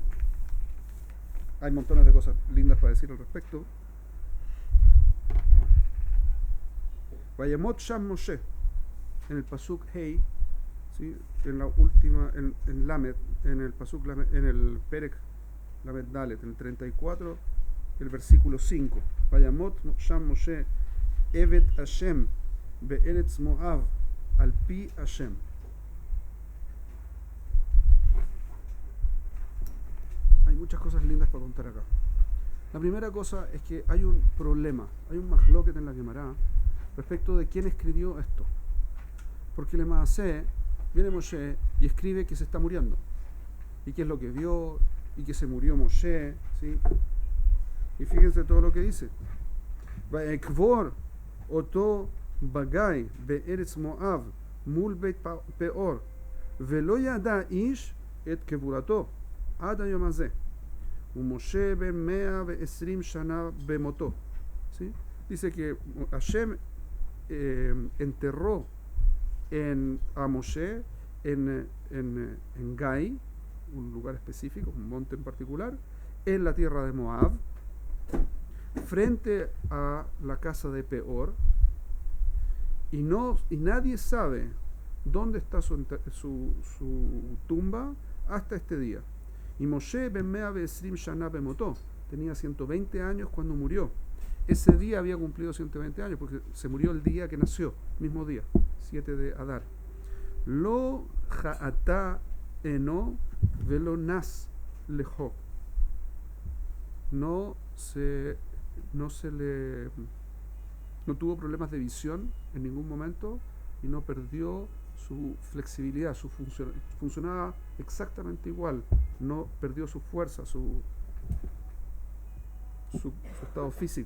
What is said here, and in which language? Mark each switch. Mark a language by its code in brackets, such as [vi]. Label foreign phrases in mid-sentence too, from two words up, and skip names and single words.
[es] hay montones de cosas lindas para decir al respecto. [he] וימת שם משה, [es] en el [he] פסוק ה, [es] ¿sí? En la última, en Lamed, en el [he] פסוק למד, [es] en el [he] פרק למד דלת, [es] en el 34, el versículo 5. [he] וימת שם משה עבד השם בארץ מואב על פי השם. [es] Hay muchas cosas lindas para contar acá. La primera cosa es que hay un problema, hay un mahloket en la Gemara respecto de quién escribió esto. Porque el Maaseh, viene Moshe y escribe que se está muriendo, y qué es lo que vio, y que se murió Moshe, ¿sí? Y fíjense todo lo que dice: [he] ויקבר אתו בגי בארץ מואב מול בית פעור ולא ידע איש את קברתו עד היום הזה ומשה בן 120 שנה במתו. ¿Sí? [es] Dice que Hashem enterró a Moshe en Gai, un lugar específico, un monte en particular, en la tierra de Moab, frente a la casa de Peor, y nadie sabe dónde está su tumba hasta este día. [he] Y משה בן 120 שנה במתו, [es] tenía 120 años cuando murió. Ese día había cumplido 120 años porque se murió el día que nació, mismo día, 7 de Adar. [he] לא כהתה עינו ולא נס לחה. [es] No tuvo problemas de visión en ningún momento y no perdió su flexibilidad, funcionaba exactamente igual, no perdió su fuerza, su estado físico.